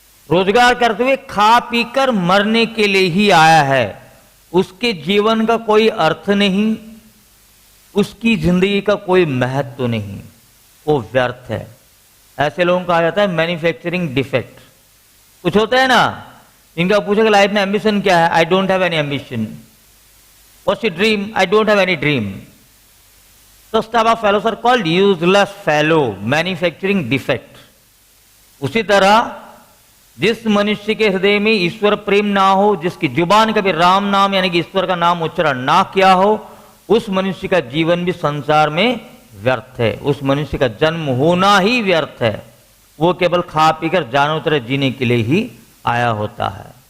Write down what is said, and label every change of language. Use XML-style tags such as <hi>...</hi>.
<hi>रोजगार करते हुए खा पीकर मरने के लिए ही आया है, उसके जीवन का कोई अर्थ नहीं, उसकी जिंदगी का कोई महत्व नहीं, वो व्यर्थ है। ऐसे लोगों को कहा जाता है मैन्युफैक्चरिंग डिफेक्ट। कुछ होता है ना, इनका पूछेगा लाइफ में एम्बिशन क्या है,</hi> <en>I don't have any ambition. What's your dream, I don't have any dream. Such type of fellows are called useless fellow, manufacturing defect।</en> <hi>उसी तरह जिस मनुष्य के हृदय में ईश्वर प्रेम ना हो, जिसकी जुबान कभी राम नाम यानी कि ईश्वर का नाम उच्चारण ना किया हो, उस मनुष्य का जीवन भी संसार में व्यर्थ है, उस मनुष्य का जन्म होना ही व्यर्थ है। वो केवल खा पीकर जानों तरह जीने के लिए ही आया होता है।</hi>